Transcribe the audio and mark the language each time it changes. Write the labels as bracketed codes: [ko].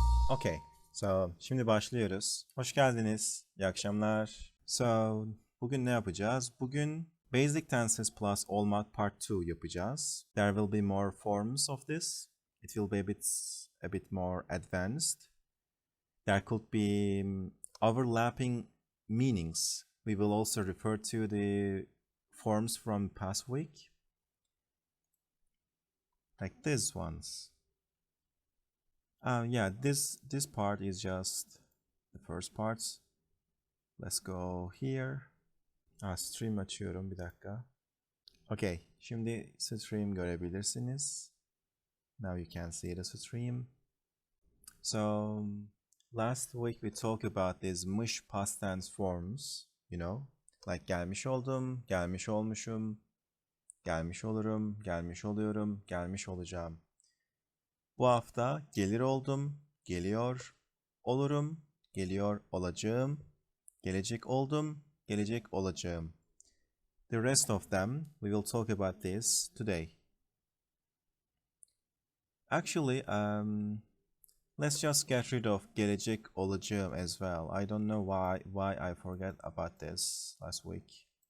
[en] Okay, so [tr] şimdi başlıyoruz. Hoş geldiniz. İyi akşamlar. Bugün ne yapacağız? Bugün Basic Tenses plus olmak part 2 yapacağız. [en] There will be more forms of this. It will be a bit more advanced. There could be overlapping meanings. We will also refer to the forms from past week, like these ones. Yeah, this part is just the first parts. Let's go here. [tr] Stream açıyorum bir dakika. Okay, şimdi stream görebilirsiniz. [en] Now you can see the stream. So last week we talked about these mIş past tense forms, like [tr] gelmiş oldum, gelmiş olmuşum, gelmiş olurum, gelmiş oluyorum, gelmiş olacağım. Bu hafta gelir oldum, geliyor, olurum, geliyor olacağım, gelecek oldum, gelecek olacağım. [en] The rest of them, we will talk about this today. Actually, let's just get rid of gelecek olacağım as well. I don't know why I forgot about this last week.